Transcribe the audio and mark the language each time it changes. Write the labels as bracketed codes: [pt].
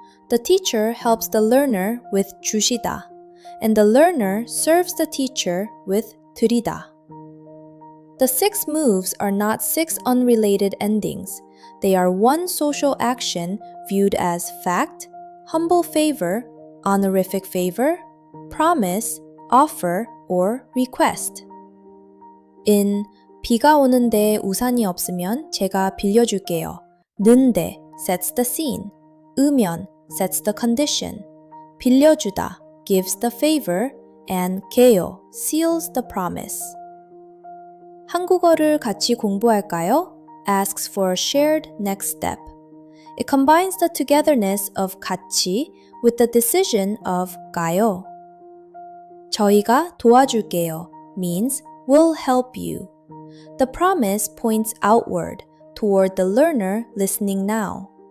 [en] The teacher helps the learner with 주시다, and the learner serves the teacher with 드리다. The 6 moves are not 6 unrelated endings. They are one social action viewed as fact, humble favor, honorific favor, promise, offer, or request. [ko] In 비가 오는데 우산이 없으면 제가 빌려줄게요. [en] 는데 sets the scene. 으면 sets the condition. 빌려주다 gives the favor and 게요 seals the promise. [ko] 한국어를 같이 공부할까요? [en] Asks for a shared next step. It combines the togetherness of 같이 with the decision of 가요. [ko] 저희가 도와줄게요 [en] means we'll help you. The promise points outward toward the learner listening now.